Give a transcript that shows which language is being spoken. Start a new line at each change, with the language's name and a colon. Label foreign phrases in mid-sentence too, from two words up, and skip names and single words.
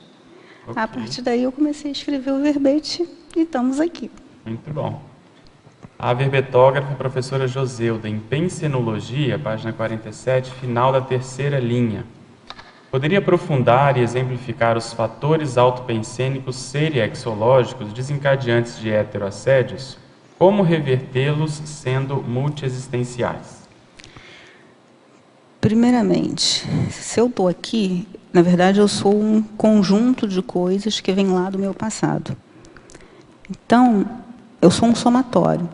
Portuguese: A partir daí, eu comecei a escrever o verbete e estamos aqui. Muito bom. A verbetógrafa, professora Joseuda, em Pensenologia, página 47, final da 3ª linha. Poderia aprofundar e exemplificar os fatores autopensênicos seriexológicos desencadeantes de heteroassédios? Como revertê-los sendo multiexistenciais? Primeiramente, se eu estou aqui, na verdade, eu sou um conjunto de coisas que vem lá do meu passado. Então, eu sou um somatório.